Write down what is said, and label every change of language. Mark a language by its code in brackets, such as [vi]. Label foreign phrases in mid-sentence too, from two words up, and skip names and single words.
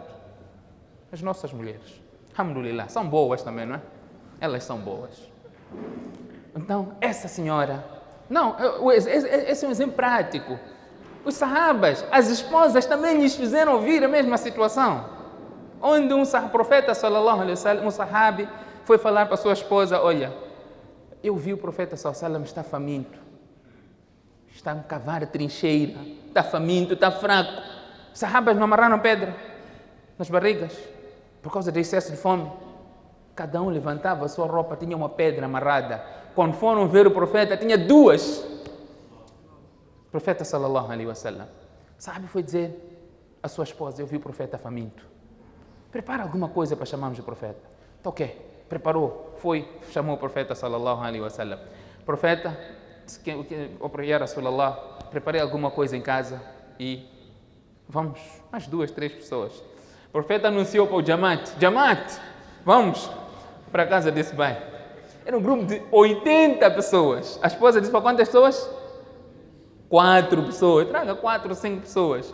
[pt] As nossas mulheres, alhamdulillah, são boas também, não é? Elas são boas. Então, essa senhora... Não, esse é um exemplo prático. Os sahabas, as esposas também lhes fizeram ouvir a mesma situação. Onde um profeta, [ar] صلى الله عليه وسلم, [pt] um sahabi, foi falar para a sua esposa: olha, eu vi o profeta, [ar] صلى الله عليه وسلم, [pt] está faminto. Está a cavar a trincheira, está faminto, está fraco. Os sahabas não amarraram pedra nas barrigas por causa do excesso de fome. Cada um levantava a sua roupa, tinha uma pedra amarrada. Quando foram ver o profeta, tinha duas. O profeta [ar] صلى الله عليه وسلم, [pt] sabe, foi dizer à sua esposa: eu vi o profeta faminto. Prepara alguma coisa para chamarmos o profeta. Então, ok, preparou, foi, chamou o profeta [ar] صلى الله عليه وسلم. [pt] Profeta, [ar] يا رسول الله, [pt] preparei alguma coisa em casa e vamos, mais 2, 3 pessoas. O profeta anunciou para o Jamaat, vamos para a casa desse bairro. Era um grupo de 80 pessoas. A esposa disse para quantas pessoas? 4 pessoas. Traga 4 ou 5 pessoas.